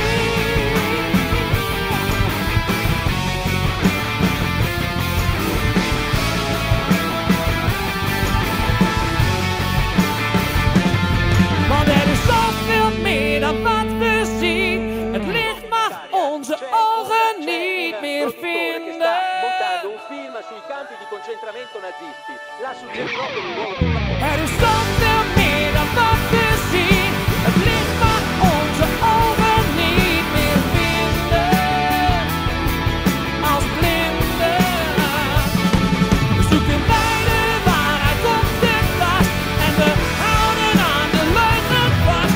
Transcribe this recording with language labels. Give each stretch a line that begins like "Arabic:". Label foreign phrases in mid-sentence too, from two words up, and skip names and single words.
Dutch: Want er is zoveel meer dan wat we zien. Het licht mag onze ogen niet meer vinden.
Italian: montando un film sui campi di concentramento nazisti. La suggerirò per il nuovo.
Dutch: Er is zoveel meer dan wat we zien. Het licht mag onze ogen niet meer vinden. Als blinden zoeken wij de waarheid op de tast en we houden aan de leugen vast.